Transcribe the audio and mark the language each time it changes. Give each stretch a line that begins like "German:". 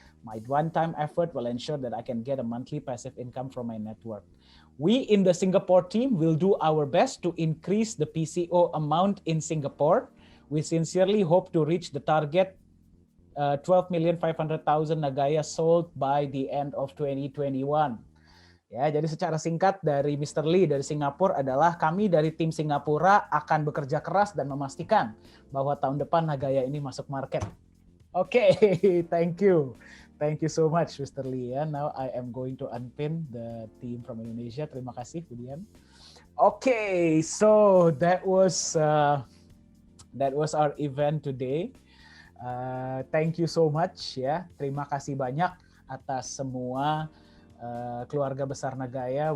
English: My one-time effort will ensure that I can get a monthly passive income from my network. We in the Singapore team will do our best to increase the PCO amount in Singapore. We sincerely hope to reach the target 12,500,000 Nagaya sold by the end of 2021.
Indonesian: Jadi secara singkat dari Mr. Lee dari Singapura adalah kami dari tim Singapura akan bekerja keras dan memastikan bahwa tahun depan Nagaya ini masuk market.
English: Okay, thank you. Thank you so much, Mr. Lee. Now I am going to unpin the team from Indonesia.
Indonesian: Terima kasih,
English: Budian. Okay, so that was our event today. Thank you so much
Indonesian: ya. Terima kasih banyak atas semua keluarga besar Nagaya.